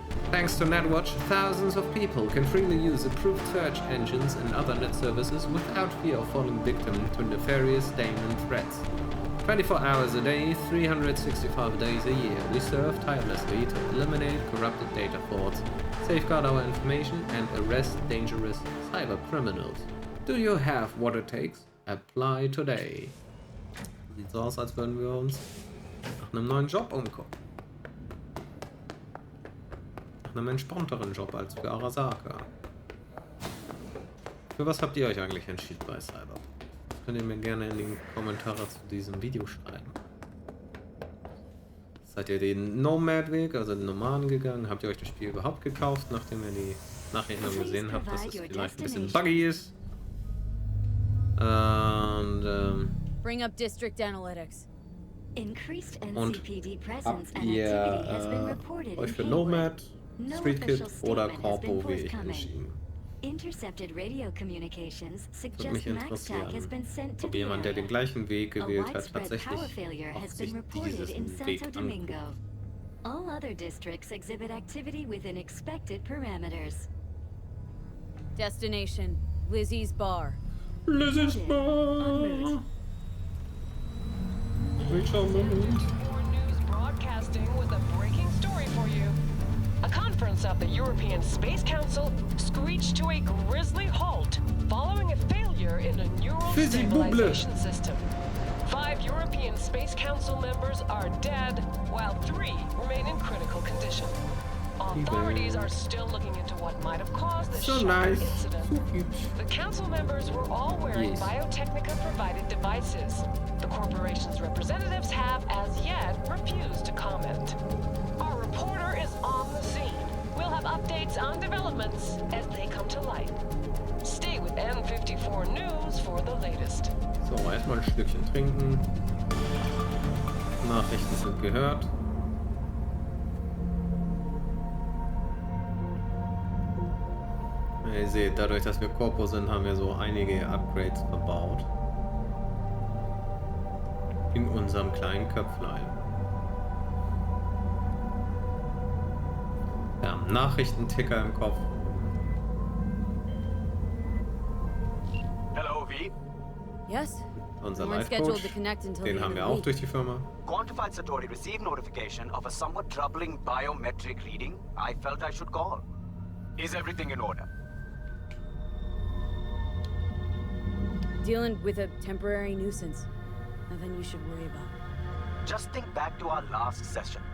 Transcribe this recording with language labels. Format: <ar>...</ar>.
<en>Thanks to Netwatch, thousands of people can freely use approved search engines and other net services without fear of falling victim to nefarious daemon threats. 24 hours a day, 365 days a year, we serve tirelessly to eliminate corrupted data frauds, safeguard our information, and arrest dangerous cyber criminals. Do you have what it takes? Apply today.</en> <de>Sieht so aus, als würden wir uns nach einem neuen Job umgucken. Nach einem entspannteren Job als für Arasaka. Für was habt ihr euch eigentlich entschieden bei Cyberpunk? Das könnt ihr mir gerne in die Kommentare zu diesem Video schreiben. Seid ihr den Nomad-Weg, also den Nomaden gegangen? Habt ihr euch das Spiel überhaupt gekauft, nachdem ihr die Nachrichten gesehen habt, dass es vielleicht ein bisschen buggy ist? Und</de> <en>Bring up District Analytics.</en> <de>Und habt ihr euch für Nomad, Street Kid oder Corpo wie ich entschieden? Würde mich interessieren, ob jemand, der den gleichen Weg gewählt hat, tatsächlich auch sich diesen Weg anguckt.</de> <en>All other districts exhibit activity within expected parameters. Destination, Lizzie's Bar. Lizzie's Bar! News broadcasting with a breaking story for you. A conference of the European Space Council screeched to a grisly halt following a failure in a neural stabilization system. 5 European Space Council members are dead, while 3 remain in critical condition. Authorities are still looking into what might have caused the shocking incident. The council members were all wearing Biotechnica-provided devices. The corporation's representatives have, as yet, refused to comment. Our reporter is on the scene. We'll have updates on developments as they come to light. Stay with N54 News for the latest.</en> <de>So, erstmal ein Stückchen trinken. Nachrichten sind gehört. Ihr seht, dadurch, dass wir Corpo sind, haben wir so einige Upgrades verbaut. In unserem kleinen Köpflein. Wir haben Nachrichtenticker im Kopf.</de> <en>Hello, V. Yes?</en> <de>Unser Life-Coach, den haben wir auch durch die Firma.</de> <en>Quantified Satori received notification of a somewhat troubling biometric reading. I felt I should call. Is everything in order? Dealing with a temporary nuisance. Nothing you should worry about. Just think back to our last session.</en>